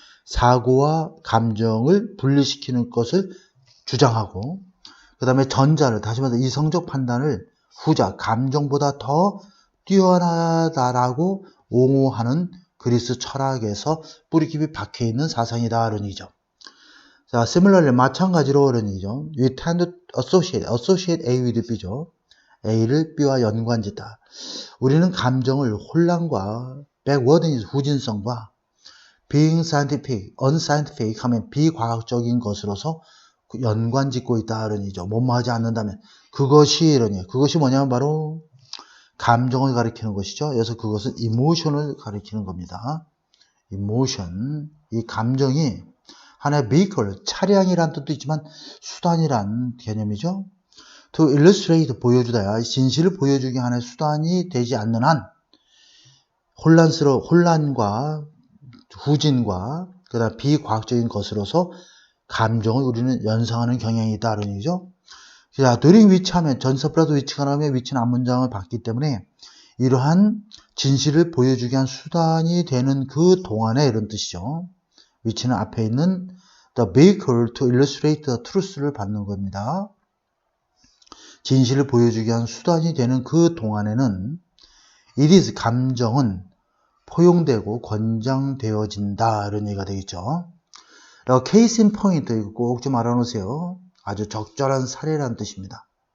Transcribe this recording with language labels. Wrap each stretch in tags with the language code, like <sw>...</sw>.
<ko>사고와 감정을 분리시키는 것을 주장하고, 그 다음에 전자를, 다시 말해서 이성적 판단을 후자, 감정보다 더 뛰어나다라고 옹호하는 그리스 철학에서 뿌리 깊이 박혀 있는 사상이다, 이런 얘기죠. 자, similarly, 마찬가지로 이런 얘기죠.</ko> <en>We tend to associate A with B죠.</en> <ko>A를 B와 연관짓다. 우리는 감정을 혼란과 backwardness, 후진성과</ko> <en>being scientific,</en> <ko>unscientific 하면 비과학적인 것으로서 연관짓고 있다, 이런 얘기죠. 뭐뭐 하지 않는다면. 그것이 이런 얘기. 그것이 뭐냐면 바로 감정을 가리키는 것이죠. 그래서 그것은 emotion을 가리키는 겁니다. emotion. 이 감정이 하나의 vehicle, 차량이란 뜻도 있지만 수단이란 개념이죠. to illustrate, 보여주다. 진실을 보여주기 하나의 수단이 되지 않는 한 혼란과 후진과 그다음 비과학적인 것으로서 감정을 우리는 연상하는 경향이 있다, 이런 얘기죠. 자,</ko> <en>during which</en> <ko>하면 전서플러스 which가 나오면 which는 앞문장을 받기 때문에 이러한 진실을 보여주기 위한 수단이 되는 그 동안에, 이런 뜻이죠. which는 앞에 있는</ko> <en>the vehicle to illustrate the truth</en> <ko>를 받는 겁니다. 진실을 보여주기 위한 수단이 되는 그 동안에는</ko> <en>it is,</en> <ko>감정은 포용되고 권장되어진다, 이런 얘기가 되겠죠.</ko> <en>case in point,</en> <ko>이거 꼭 좀 알아놓으세요. 아주 적절한 사례라는 뜻입니다.</ko>